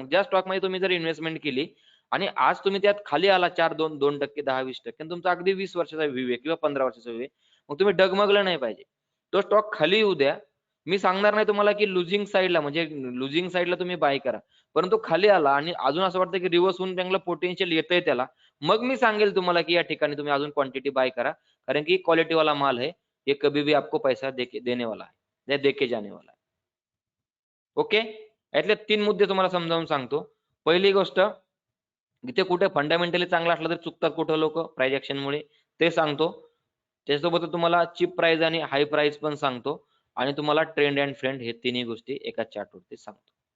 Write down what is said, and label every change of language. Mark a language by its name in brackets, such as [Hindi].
[Marathi] मग ज्या स्टॉकमध्ये तुम्ही जर इन्व्हेस्टमेंट केली आणि आज तुम्ही त्यात खाली आला 4-2% 10-20% आणि तुमचा अगदी 20 वर्षाचा व्ह्यू आहे किंवा 15 वर्षाचा व्ह्यू आहे, मग तुम्ही डगमगलं नाही पाहिजे. तो स्टॉक खाली येऊ द्या. मी सांगणार नाही तुम्हाला की लुजिंग साईडला, म्हणजे लुजिंग साईडला तुम्ही बाय करा. परंतु खाली आला आणि अजून असं वाटतं की रिव्हर्स होऊन चांगलं पोटेन्शियल येतंय त्याला, मग मी सांगेल तुम्हाला की या ठिकाणी तुम्ही अजून क्वांटिटी बाय करा. [Hindi] कारण की क्वालिटी वाला माल है, ये कभी भी आपको पैसा देने वाला है, या देके जाने वाला है. ओके. [Marathi] यातले 3 मुद्दे तुम्हाला समजावून सांगतो. पहिली गोष्ट, इथे कुठे फंडामेंटली चांगला असलं तर चुकतात कुठं लोक प्राइस ऍक्शनमुळे, ते सांगतो. त्याच्यासोबत तुम्हाला चीप प्राइस आणि हाय प्राइस पण सांगतो आणि तुम्हाला ट्रेंड अँड फ्रेंड हे तिन्ही गोष्टी एका चार्टवरती सांगतो.